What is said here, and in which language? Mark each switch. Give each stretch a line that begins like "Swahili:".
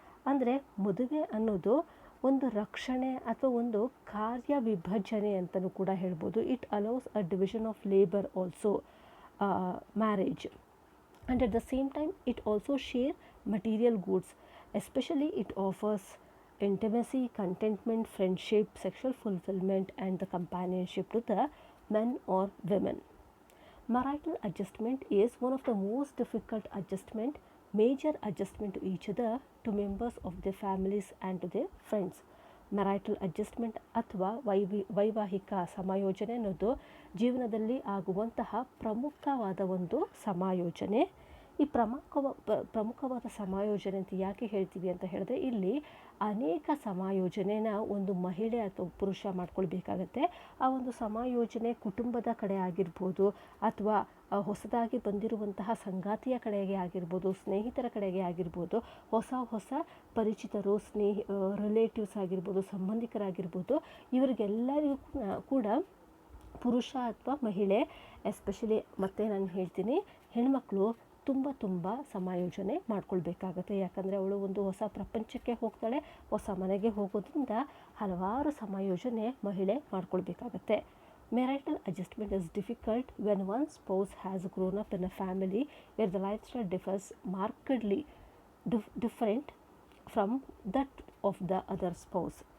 Kannada: ಅಂದರೆ ಮದುವೆ ಅನ್ನೋದು ಒಂದು ರಕ್ಷಣೆ ಅಥವಾ ಒಂದು ಕಾರ್ಯ ವಿಭಜನೆ ಅಂತಲೂ ಕೂಡ ಹೇಳ್ಬೋದು.
English: It allows a division of labour also, marriage. And at the same time it also share material goods. Especially it offers intimacy, contentment, friendship, sexual fulfillment, and the companionship to the men or women. Marital adjustment is one of the most difficult major adjustment to each other, to members of their families and to their friends.
Kannada: Marital adjustment ಅಥವಾ ವೈವಾಹಿಕ ಸಮಾಯೋಜನೆ ಅನ್ನೋದು ಜೀವನದಲ್ಲಿ ಆಗುವಂತಹ ಪ್ರಮುಖವಾದ ಒಂದು ಸಮಾಯೋಜನೆ. ಈ ಪ್ರಮುಖವಾದ ಸಮಾಯೋಜನೆ ಅಂತ ಯಾಕೆ ಹೇಳ್ತೀವಿ ಅಂತ ಹೇಳಿದ್ರೆ, ಇಲ್ಲಿ ಅನೇಕ ಸಮಾಯೋಜನೆನ ಒಂದು ಮಹಿಳೆ ಅಥವಾ ಪುರುಷ ಮಾಡ್ಕೊಳ್ಬೇಕಾಗತ್ತೆ. ಆ ಒಂದು ಸಮಾಯೋಜನೆ ಕುಟುಂಬದ ಕಡೆ ಆಗಿರ್ಬೋದು, ಅಥವಾ ಹೊಸದಾಗಿ ಬಂದಿರುವಂತಹ ಸಂಗಾತಿಯ ಕಡೆಗೆ ಆಗಿರ್ಬೋದು, ಸ್ನೇಹಿತರ ಕಡೆಗೆ ಆಗಿರ್ಬೋದು, ಹೊಸ ಪರಿಚಿತರು, ರಿಲೇಟಿವ್ಸ್ ಆಗಿರ್ಬೋದು, ಸಂಬಂಧಿಕರಾಗಿರ್ಬೋದು, ಇವರಿಗೆಲ್ಲರಿಗೂ ಕೂಡ ಪುರುಷ ಅಥವಾ ಮಹಿಳೆ, ಎಸ್ಪೆಷಲಿ ಮತ್ತೆ ನಾನು ಹೇಳ್ತೀನಿ, ಹೆಣ್ಮಕ್ಳು ತುಂಬ ಸಮಾಯೋಜನೆ ಮಾಡ್ಕೊಳ್ಬೇಕಾಗತ್ತೆ. ಯಾಕಂದರೆ ಅವಳು ಒಂದು ಹೊಸ ಪ್ರಪಂಚಕ್ಕೆ ಹೋಗ್ತಾಳೆ, ಹೊಸ ಮನೆಗೆ ಹೋಗೋದ್ರಿಂದ ಹಲವಾರು ಸಮಾಯೋಜನೆ ಮಹಿಳೆ ಮಾಡ್ಕೊಳ್ಬೇಕಾಗತ್ತೆ.
English: Marital adjustment is difficult when one spouse has grown up in a family where the lifestyle differs markedly different from that of the other spouse.